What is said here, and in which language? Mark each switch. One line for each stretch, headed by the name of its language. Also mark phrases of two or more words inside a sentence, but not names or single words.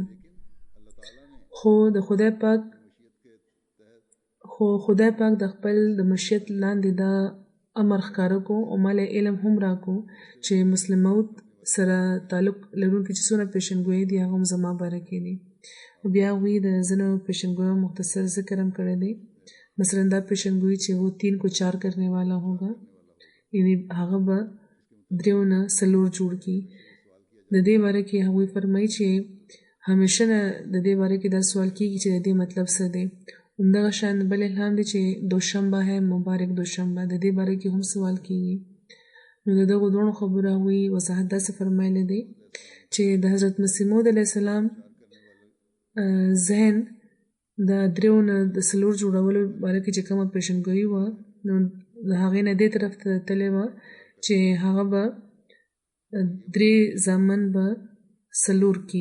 Pashto: خو خدای پاک د خپل د مشیت لاندې دا امر ښکاره کو او مالا علم هم راکو چې مسلم موعود سره تعلق لرونکي چې څونه پیشنګویۍ دي هغه هم زما باره کې دي. بیا هغوی د ځینو پیشنګوییو مختصر ذکر هم کړی دی. مثلا دا پیشنگوئی چې
Urdu: وہ 3 کو 4 کرنے والا ہوگا،
Pashto: یعنی هغه به 3 نه 4 جوړ کی. د دې باره کې هغوی فرمایي چې همیشه نه د دې باره کې دا سوال کیږي چې د دې مطلب څه دی. همدغه شان بل الهام دی چې
Urdu: دوشنبه ہے مبارک دوشنبه،
Pashto: د دې باره کې هم سوال کیږي. نو د دغو دوه خبرو هغوی وضاحت داسې فرمایلی دی چې د حضرت مسیح موعود علیه السلام ذهن د 3 نه د 4 جوړولو باره کې چې کومه پیشنګویي وه، نو د هغې نه دې طرف ته تللی وه چې هغه به 3 زامن به 4 کی.